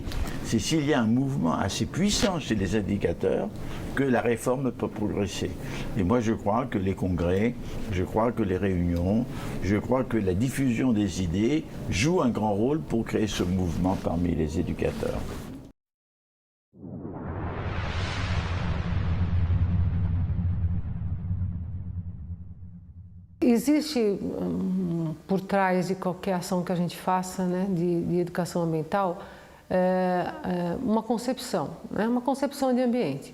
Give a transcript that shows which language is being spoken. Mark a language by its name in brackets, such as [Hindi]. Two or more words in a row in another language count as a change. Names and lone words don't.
[French] C'est s'il y a un mouvement assez puissant chez les éducateurs que la réforme peut progresser. Et moi je crois que les congrès, je crois que les réunions, je crois que la diffusion des idées joue un grand rôle pour créer ce mouvement parmi les éducateurs. [Portuguese] Existe por trás de qualquer ação que a gente faça, né, de educação ambiental, uma concepção, né, uma concepção de ambiente.